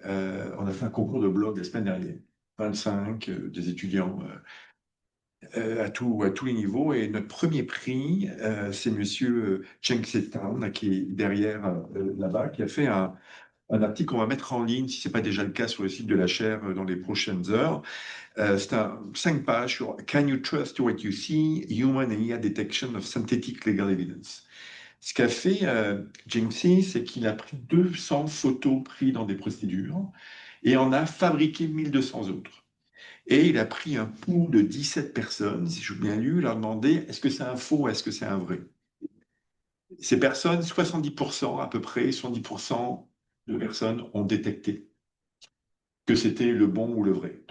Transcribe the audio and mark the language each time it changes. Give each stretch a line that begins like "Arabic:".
French: On a fait un concours de blog la semaine dernière. 25 des étudiants à tous les niveaux. Et notre premier prix, c'est Monsieur Cheng Setan, là, qui est derrière là-bas, qui a fait un article qu'on va mettre en ligne, si ce n'est pas déjà le cas, sur le site de la chaire dans les prochaines heures. C'est 5 pages sur
English: Can you trust what you see? Human and IA detection of synthetic legal evidence.
French: Ce qu'a fait Jinxie, c'est qu'il a pris 200 photos prises dans des procédures et en a fabriqué 1200 autres. Et il a pris un pool de 17 personnes, si je bien lu, leur demandé est-ce que c'est un faux, est-ce que c'est un vrai? Ces personnes, 70% à peu près, 70% de personnes ont détecté que c'était le bon ou le vrai.